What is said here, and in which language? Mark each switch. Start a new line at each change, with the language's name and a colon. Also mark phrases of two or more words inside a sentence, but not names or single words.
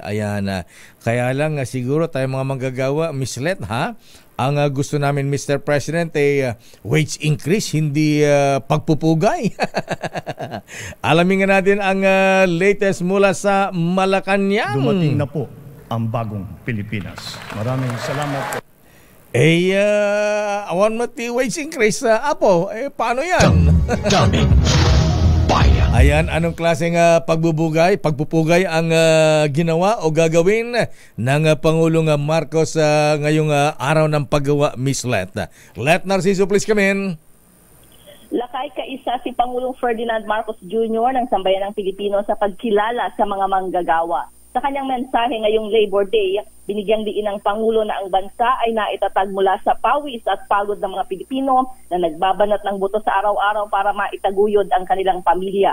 Filipino: Ayan, kaya lang siguro tayo mga manggagawa, Miss Let, ha? Ang gusto namin, Mr. President,
English: wage increase,
Filipino: hindi pagpupugay. Alamin nga natin ang latest mula sa Malacanang. Dumating na po ang bagong Pilipinas. Maraming salamat po.
Iloko: Awan mo ti
English: wage increase,
Iloko: Apo.
Filipino: Paano yan? Damdamin Bayan. Ayan, anong klaseng pagpupugay ang ginawa o gagawin ng Pangulong Marcos ngayong araw ng paggawa, Miss Let? Let Narciso, please come in. Lakay kaisa si Pangulong Ferdinand Marcos Jr. ng Sambayanang Pilipino sa pagkilala sa mga manggagawa. Sa kanyang mensahe ngayong Labor Day, binigyang diin ng Pangulo na ang bansa ay naitatag mula sa pawis at pagod ng mga Pilipino na nagbabanat ng buto sa araw-araw para maitaguyod ang kanilang pamilya.